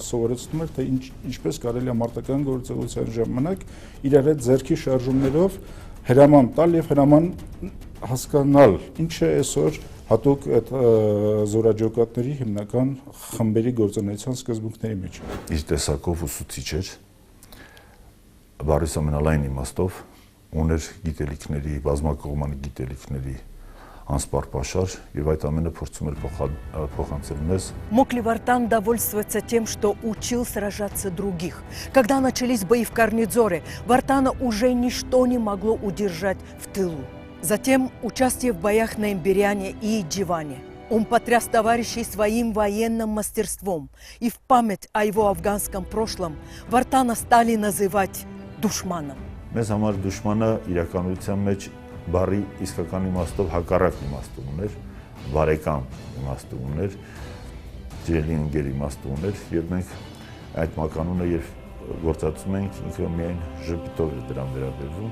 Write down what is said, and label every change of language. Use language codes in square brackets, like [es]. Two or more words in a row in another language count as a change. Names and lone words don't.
[hy] Սովորեցնում էր, թե ինչպես կարելի է մարտական գործողության ժամանակ իրար հետ ձեռքի շարժումներով հրաման տալ եւ հրաման հասկանալ, ինչ է այսօր հատուկ այդ զորաջոկատների հիմնական խմբերի գործունեության սկզբունքների մեջ։ Իր տեսակով ուսուցիչ էր, բառի ամենալայն իմաստով ուներ գիտելիքների, բազմակողմանի գիտելիքների անսպար պաշար եւ այդ ամենը փորձում էր փոխանցել մեզ։ [ru] Мог ли Вартан довольствоваться тем, что учил сражаться других? Когда начались бои в Карнидзоре, Вартана уже ничто не могло удержать в тылу. Затем участие в боях на Имбиряне и Дживане. Он потряс товарищей своим военным мастерством, и в память о его афганском прошлом Вартана стали называть душманом. [hy] Մեզ համար դուշմանը իրականության մեջ բարի իսկական իմաստով հակառակ իմաստով ուներ, բարեկամ իմաստով ուներ, ջրելի ընկեր իմաստով ուներ, եւ մենք այդ մականունը երբ գործածում ենք, ինքը միայն ժպիտով է դրան վերաբերվում։